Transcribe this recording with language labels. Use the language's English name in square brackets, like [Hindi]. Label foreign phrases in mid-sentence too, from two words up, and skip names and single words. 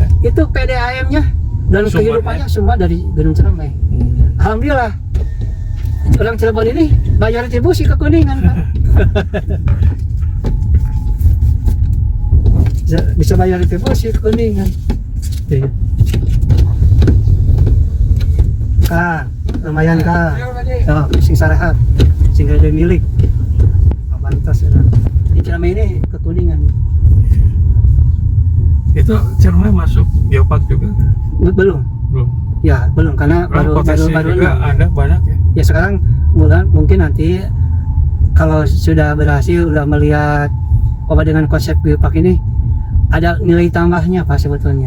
[Indonesian] Itu PDAM-nya dan Sumbernya. kehidupannya semua dari Gunung Ciremai. Alhamdulillah orang Cirebon ini bayar retribusi ke Kuningan Pak. Bisa bayar retribusi ke Kuningan. Iya. Kang, lumayan Kang. [Sundanese] Oh, sing sarehat, sing ada milik. Abantas ya. [Indonesian] Di Ciremai ini ke Kuningan. Itu Ciremai masuk geopark juga? Belum. Belum. Ya, belum karena baru Potensi juga ada banyak ya. Ya sekarang mungkin nanti kalau sudah berhasil udah melihat dengan konsep geopark ini ada nilai tambahnya Pak sebetulnya.